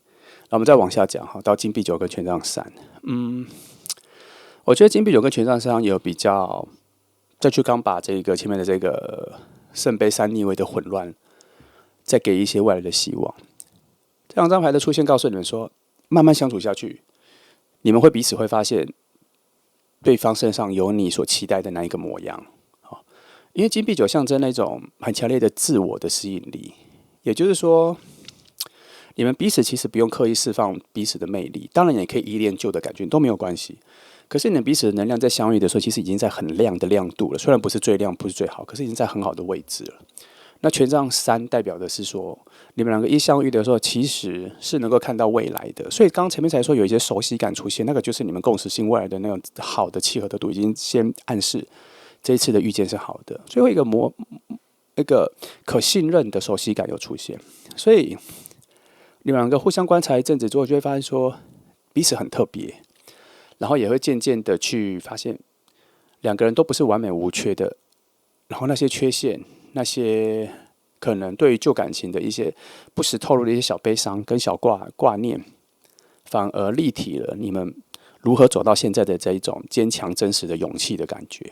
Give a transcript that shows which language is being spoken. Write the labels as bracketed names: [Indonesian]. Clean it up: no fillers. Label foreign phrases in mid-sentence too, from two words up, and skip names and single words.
[Chinese] 那我們再往下講，到金幣九跟權杖三。我覺得金幣九跟權杖三有比較，再去剛把這個前面的這個聖杯三逆位的混亂，再給一些未來的希望。這兩張牌的出現告訴你們說，慢慢相處下去，你們會彼此會發現，對方身上有你所期待的那一個模樣。因為金幣九象徵那種很強烈的自我的吸引力，也就是說，你們彼此其實不用刻意釋放彼此的魅力，當然也可以依戀舊的感覺都沒有關係。可是你們彼此的能量在相遇的時候，其實已經在很亮的亮度了，雖然不是最亮，不是最好，可是已經在很好的位置了。那權杖三代表的是說，你們兩個一相遇的時候，其實是能夠看到未來的。所以剛前面才說有一些熟悉感出現，那個就是你們共識性未來的那種好的契合的度，已經先暗示這一次的遇見是好的。最後一個可信任的熟悉感有出現，所以你們兩個互相觀察一陣子之後，就會發現說彼此很特別，然後也會漸漸的去發現兩個人都不是完美無缺的，然後那些缺陷，那些可能對於舊感情的一些不時透露的一些小悲傷跟小掛念，反而立體了你們如何走到現在的這一種堅強真實的勇氣的感覺。